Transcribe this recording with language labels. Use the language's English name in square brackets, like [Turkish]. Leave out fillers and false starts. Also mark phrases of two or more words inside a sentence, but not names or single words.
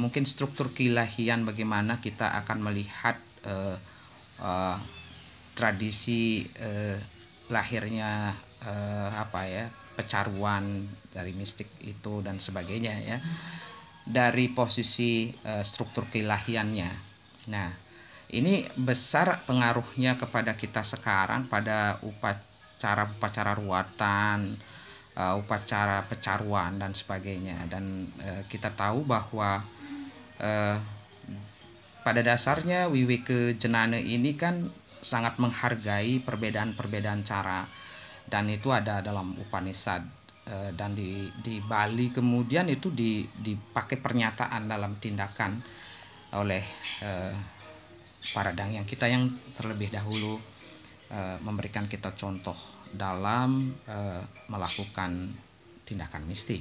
[Indonesian] Mungkin struktur keilahian bagaimana kita akan melihat tradisi lahirnya pecaruan dari mistik itu dan sebagainya ya, dari posisi struktur keilahiannya. Nah, ini besar pengaruhnya kepada kita sekarang pada upacara ruatan, upacara pecaruan dan sebagainya. Dan kita tahu bahwa pada dasarnya Wiwike Jenane ini kan sangat menghargai perbedaan-perbedaan cara, dan itu ada dalam Upanishad. Dan di Bali kemudian itu dipakai pernyataan dalam tindakan oleh para dangyang kita yang terlebih dahulu memberikan kita contoh dalam melakukan tindakan mistik.